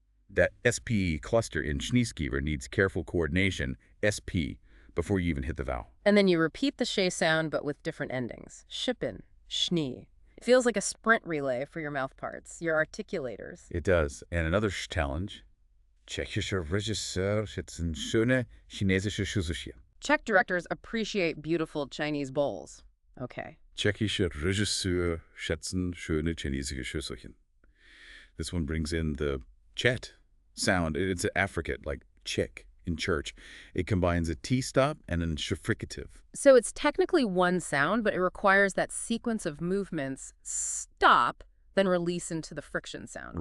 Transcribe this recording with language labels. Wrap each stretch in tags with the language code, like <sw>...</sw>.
<en>That SPE cluster in Schneeskieber needs careful coordination, SP, before you even hit the vowel. And then you repeat the sh sound, but with different endings. Schippen, Schnee. It feels like a sprint relay for your mouth parts, your articulators. It does. And another challenge.</en> <de>Tschechischer Regisseur schätzen schöne chinesische Schüsselchen.</de> <en>Czech directors appreciate beautiful Chinese bowls. Okay.</en> <de>Tschechischer Regisseur schätzen schöne chinesische Schüsselchen.</de> <en>This one brings in the chet sound. It's an affricate, like chick in church. It combines a T stop and an fricative. So it's technically one sound, but it requires that sequence of movements stop, then release into the friction sound.</en>